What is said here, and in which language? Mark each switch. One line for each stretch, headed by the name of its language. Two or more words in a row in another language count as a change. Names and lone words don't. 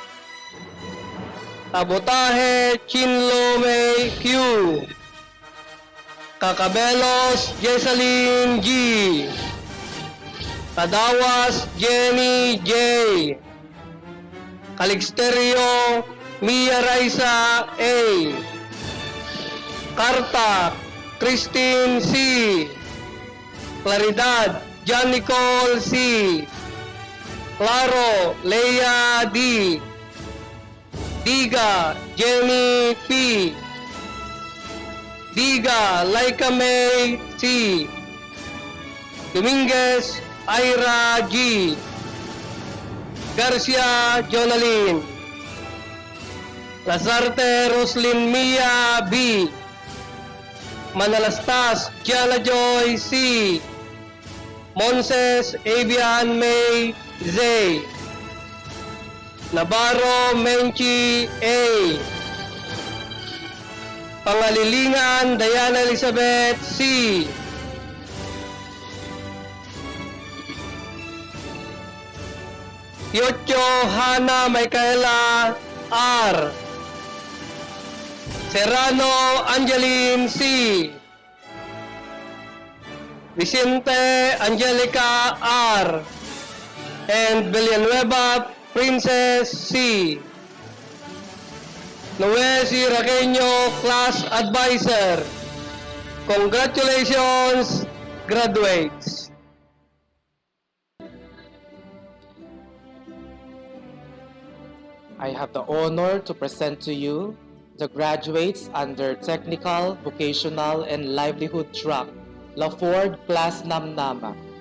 English: Kabotahe Chinlo May Q. Kakabelos Jessalyn G. Kadawas Jenny J. Calixterio Mia Raisa A. Carta Christine C. Claridad John Nicole C. Claro Leia D. Diga Jenny P. Diga Laika May C. Dominguez Ira G. Garcia Jonalyn. Lazarte Roslyn Mia B. Manalastas Gianna Joy C. Monses Avian May Z. Navarro Menchi A. Pangalilingan Diana Elizabeth C. Yocho Hana Michaela R. Serrano Angeline C. Vicente Angelica R. And Villanueva Princess C. Noel C. Raqueño Class Advisor. Congratulations, graduates. I have the honor to present to you the graduates under Technical, Vocational, and Livelihood track, Laford Class Namnama.